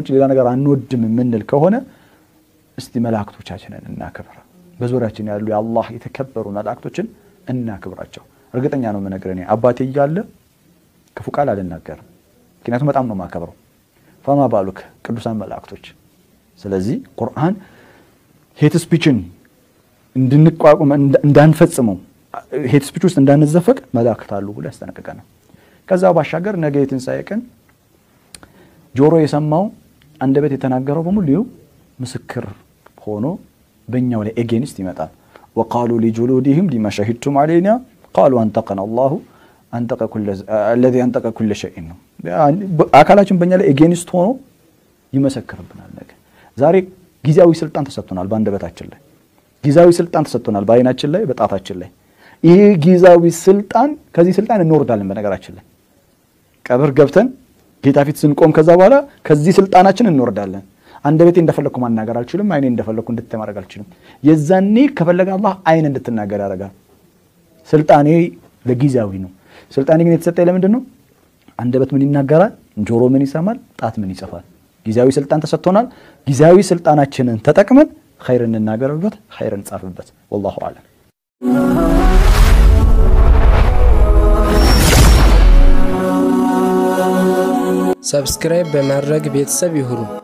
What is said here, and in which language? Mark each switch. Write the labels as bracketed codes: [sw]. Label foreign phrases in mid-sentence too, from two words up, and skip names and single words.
[am] ሌላ ነገር አንወድም ምንል ከሆነ እስቲ መላእክቶቻችንን እናክብር በዙሪያችን ያሉ የአላህ የተከበሩ መላእክቶችን እናክብራቸው እርግጠኛ ነው መነግረኔ አባቴ ይያለ ክፉ ቃል አልናገርም ምክንያቱም በጣም ነው ማከብረው [ar] فما بالك [am] ቅዱሳን መላእክቶች ስለዚህ ቁርአን [en] hate speech [am] እንድንቋቋም እንዳንፈጽመው [en] hate speech [am] ውስጥ እንዳንዘፈቅ መላእክት አሉ ብሎ ያስጠነቅቀናል ከዛ ባሻገር ነገ የትንሳኤ ቀን ጆሮ የሰማው አንደበት የተናገረው በሙሉ ምስክር ሆኖ በእኛው ላይ ኤጌንስት ይመጣል [ar] وقالوا لجلودهم لما شهدتم علينا قالوا انطقنا الله انطق الذي انطق كل شيء [am] አካላችን በእኛ ላይ ኤጌንስት ሆኖ ይመሰክርብናል ነገ ዛሬ ጊዜያዊ ስልጣን ተሰጥቶናል በአንደበታችን ላይ ጊዜያዊ ስልጣን ተሰጥቶናል በአይናችን ላይ በጣታችን ላይ ይሄ ጊዜያዊ ስልጣን ከዚህ ስልጣን እንወርዳለን በነገራችን ላይ ቀብር ገብተን ጌታ ፊት ስንቆም ከዛ በኋላ ከዚህ ስልጣናችን እንወርዳለን አንደበቴ እንደፈለኩ ማናገር አልችልም አይኔ እንደፈለኩ እንድትማረግ አልችልም የዛኔ ከፈለገ አላህ አይን እንድትናገር ያደርጋል ስልጣኔ ለጊዜያዊ ነው ስልጣኔ ግን የተሰጠኝ ለምንድን ነው አንደበት ምን ይናገራል ጆሮ ምን ይሰማል ጣት ምን ይጽፋል ጊዜያዊ ስልጣን ተሰጥቶናል ጊዜያዊ ስልጣናችንን ተጠቅመን ኸይር እንናገርበት ኸይር እንጻፍበት [ar] والله اعلم [am] ሰብስክራይብ በማድረግ ቤተሰብ ይሁኑ